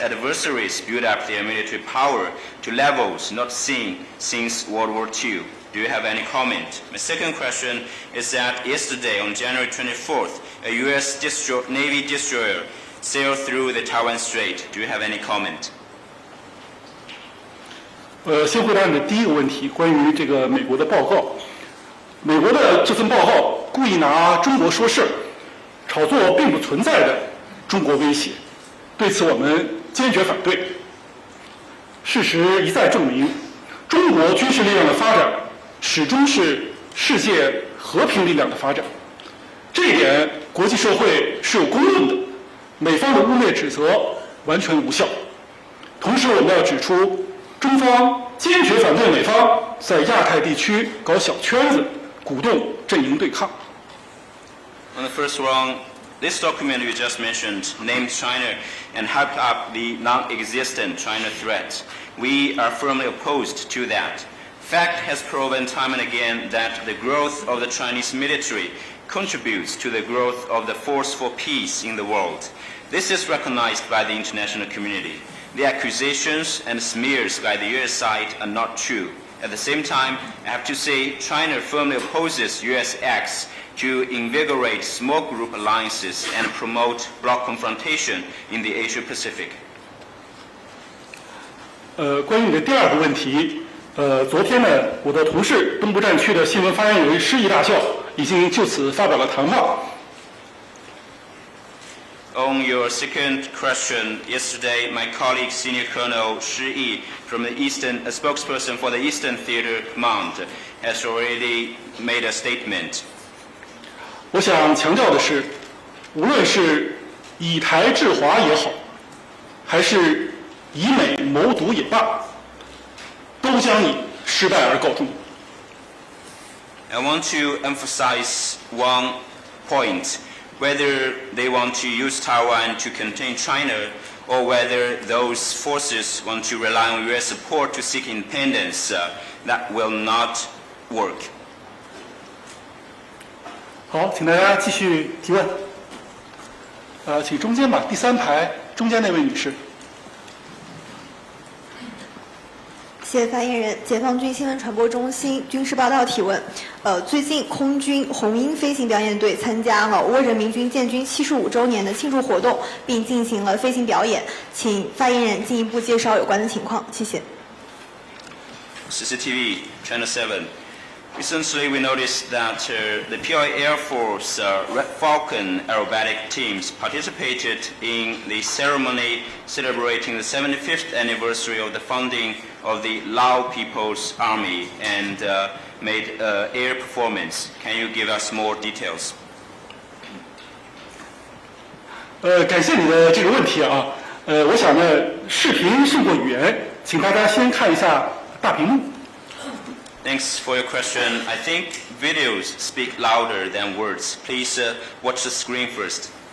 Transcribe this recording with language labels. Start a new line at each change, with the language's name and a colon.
English: adversaries build up their military power to levels not seen since World War II. Do you have any comment? My second question is that yesterday on January 24th, a U.S. Navy destroyer sailed through the Taiwan Strait. Do you have any comment?
Chinese: 先回答你的第一个问题，关于这个美国的报告。美国的这份报告故意拿中国说事儿，炒作并不存在的中国威胁，对此我们坚决反对。事实一再证明，中国军事力量的发展始终是世界和平力量的发展，这一点国际社会是有公论的。美方的污蔑指责完全无效。同时，我们要指出，中方坚决反对美方在亚太地区搞小圈子，鼓动阵营对抗。
English: On the first round, this document you just mentioned named China and hyped up the non-existent China threat. We are firmly opposed to that. Fact has proven time and again that the growth of the Chinese military contributes to the growth of the force for peace in the world. This is recognized by the international community. The accusations and smears by the U.S. side are not true. At the same time, I have to say China firmly opposes U.S. acts to invigorate small group alliances and promote bloc confrontation in the Asia-Pacific.
Chinese: 关于你的第二个问题，昨天呢，我的同事东部战区的新闻发言人施毅大校已经就此发表了谈话。
English: On your second question, yesterday my colleague Senior Colonel Shi Yi from the Eastern, a spokesperson for the Eastern Theater Command, has already made a statement.
Chinese: 我想强调的是，无论是以台制华也好，还是以美谋独也罢，都将以失败而告终。
English: I want to emphasize one point. Whether they want to use Taiwan to contain China or whether those forces want to rely on U.S. support to seek independence, that will not work.
Chinese: 好，请大家继续提问。请中间吧，第三排中间那位女士。谢谢发言人。解放军新闻传播中心军事报道提问：最近空军红鹰飞行表演队参加了倭人民军建军75周年的庆祝活动，并进行了飞行表演，请发言人进一步介绍有关的情况。谢谢。
English: CCTV Channel 7. Recently, we noticed that the POA Air Force Red Falcon aerobatic teams participated in the ceremony celebrating the 75th anniversary of the founding of the Lao People's Army and made air performance. Can you give us more details?
Chinese: 感谢你的这个问题啊。我想呢，视频胜过语言，请大家先看一下大屏幕。
English: Thanks for your question. I think videos speak louder than words. Please watch the screen first.